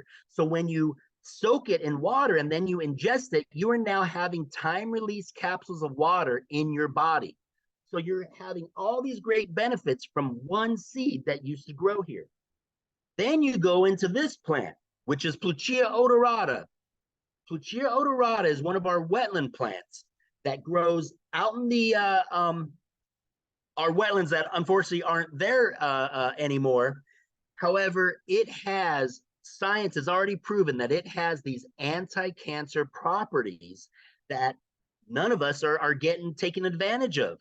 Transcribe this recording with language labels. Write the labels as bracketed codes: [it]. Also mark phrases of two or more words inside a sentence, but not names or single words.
[en] So when you soak it in water and then you ingest it, you are now having time-release capsules of water in your body. So you're having all these great benefits from one seed that used to grow here. Then you go into this plant, which is Pluchia odorata. Pluchia odorata is one of our wetland plants that grows out in the our wetlands that unfortunately aren't there anymore. However, science has already proven that it has these anti-cancer properties that none of us are taken advantage of.